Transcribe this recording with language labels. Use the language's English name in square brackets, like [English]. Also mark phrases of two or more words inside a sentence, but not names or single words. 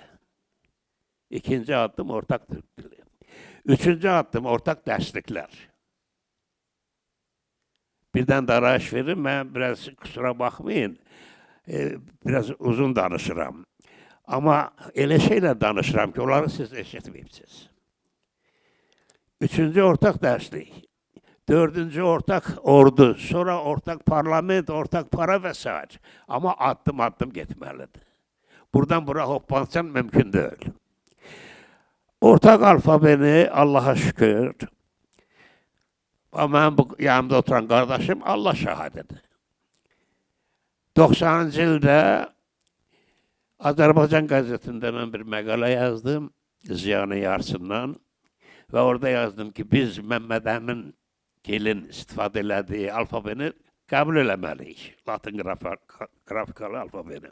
[Azerbaijani] İkinci addım ortak Türk dili. Üçüncü addım ortak dərsliklər. Birdən darayış verim, mən biraz kusura baxmayın, biraz uzun danışıram. Amma elə şeylə danışıram ki, onları siz eşitməyibsiniz. Üçüncü ortak dərslik. Dördüncü ortak ordu, sonra ortak parlament, ortak para və s. Amma addım-addım getməlidir. Buradan bura hoppansan mümkün deyil. Ortak alfabeni Allah'a şükür, mənim bu yanımda oturan qardaşım Allah şahadidir. 90-cı ildə Azərbaycan qəzetində mən bir məqalə yazdım, Ziyanı Yarsından və orada yazdım ki, biz Məmməd Əmin gelin istifadə elədiyi alfabeni qəbul eləməliyik, Latin qrafikalı alfabeni.